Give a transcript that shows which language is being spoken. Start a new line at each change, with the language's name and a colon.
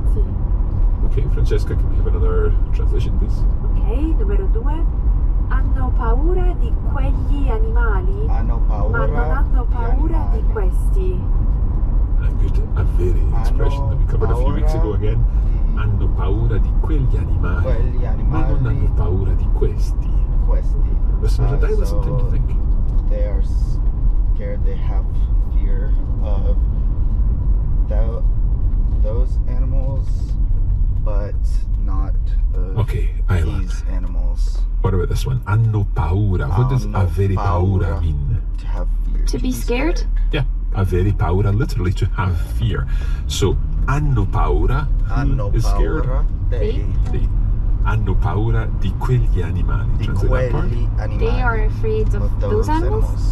Italian: Sì.
English: Okay, Francesca, can we have another translation, please?
Italian: Ok, numero due. Hanno paura di quegli animali, ma non hanno paura di questi.
English: A very expression that we covered a few weeks ago again.
Italian: Hanno paura di quegli animali, ma non hanno paura di questi.
English: Listeners, I listen to think. They are scared, they have fear of those animals, but not these animals. What about this one?
Italian: Hanno paura.
English: What does avere paura mean? To have fear. To be scared? Yeah,
Italian: avere paura,
English: literally to have fear. So,
Italian: hanno paura,
English: who is scared? They.
Italian: Hanno paura di quegli animali.
English: Translate that part. They are afraid of those animals?